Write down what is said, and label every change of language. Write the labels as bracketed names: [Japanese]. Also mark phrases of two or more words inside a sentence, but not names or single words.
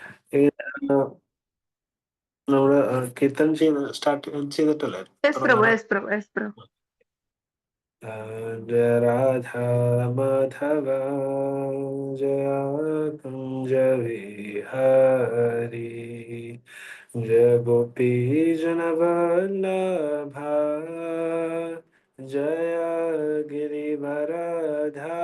[Malayalam] ആ, നമ്മള് കീർത്തനം സ്റ്റാർട്ട് ചെയ്തിട്ടല്ലേ യെസ് പ്രഭു, തുടങ്ങാറ്? യെസ് പ്രഭു, യെസ് പ്രഭു. [Hindi] जय राधा माधव, जय कुंज विहारी, जय गोपी जन वल्लभा, जय गिरिवरधारी,